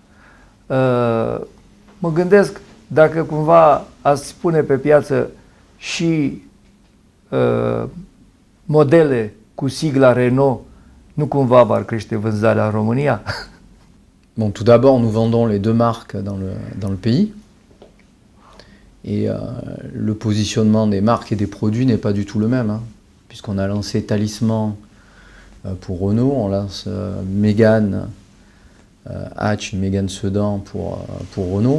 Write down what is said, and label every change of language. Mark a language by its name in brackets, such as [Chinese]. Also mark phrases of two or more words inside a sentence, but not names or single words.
[Romanian] Mă gândesc dacă cumva ați pune pe piață și modele cu sigla Renault, nu cumva va crește vânzarea în România? [French] Bon, tout d'abord, nous vendons les deux marques dans le pays. Et le positionnement des marques et des produits n'est pas du tout le même. Hein, puisqu'on a lancé Talisman pour Renault, on lance Mégane Hatch, une Mégane Sedan pour Renault.